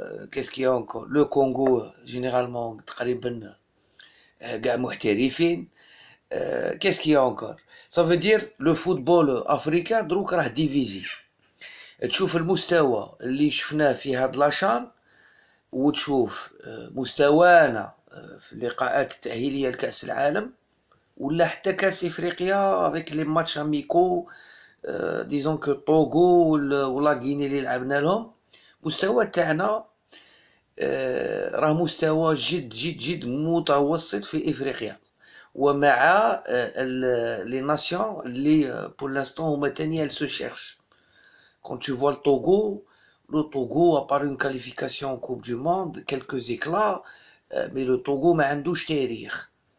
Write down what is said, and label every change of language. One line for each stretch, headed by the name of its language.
French: qu'est-ce qu'il y a encore. le Congo généralement
Arabic: تقريبا قاع محترفين.
French: qu'est-ce qu'il y a encore. ça veut dire le football africain
Arabic: دروك راه ديفيزي. تشوف المستوى اللي شفناه في هاد لاشان وتشوف مستوانا في اللقاءات التأهيلية لكأس العالم ولا حتى كأس إفريقيا
French: avec les matchs amicaux. disons que
Arabic: طوغو ولا غيني اللي لعبنا لهم مستوى تاعنا راه مستوى جد جد جد متوسط في افريقيا ومع لي ناسيون اللي
French: pour l'instant
Arabic: هما تاني
French: elles se cherchent. quand tu vois le Togo à part une qualification en Coupe du Monde quelques éclats, mais le Togo
Arabic: ما عندوش تاريخ.